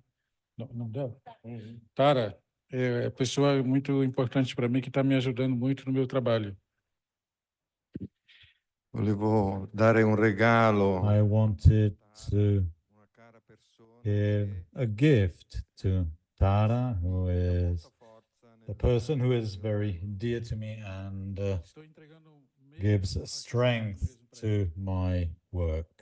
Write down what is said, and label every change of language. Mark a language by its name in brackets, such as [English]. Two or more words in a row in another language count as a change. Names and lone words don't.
[Portuguese] Não deu? Tara é pessoa muito importante para mim, que está me ajudando muito no meu trabalho. [Italian] Volevo dare un regalo. [English] I wanted to give a gift to Tara, who is a person who is very dear to me and gives strength to my work.